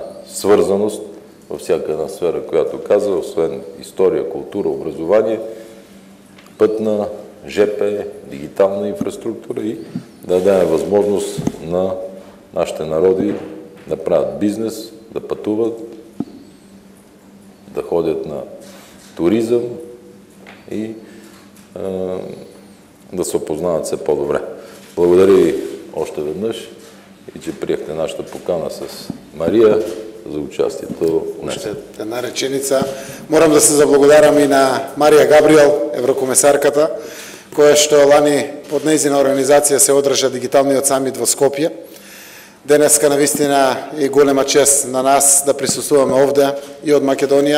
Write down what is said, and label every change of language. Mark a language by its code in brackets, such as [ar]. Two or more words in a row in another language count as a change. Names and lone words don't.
[bg] свързаност във всяка една сфера, която каза, освен история, култура, образование, пътна, ЖП, дигитална инфраструктура и да дадем възможност на нашите народи да правят бизнес, да пътуват, да ходят на туризъм и да се опознават все по-добре. Благодаря ви още веднъж и че приехте нашата покана с Мария за участието. Още една реченица. [mk] Морам да се заблагодарам и на Марија Габриел, еврокомесарката, која што лани под нејзина организација се одржа дигиталниот самит во Скопје. Денеска навистина е голема чест на нас да присуствуваме овде и од Македонија.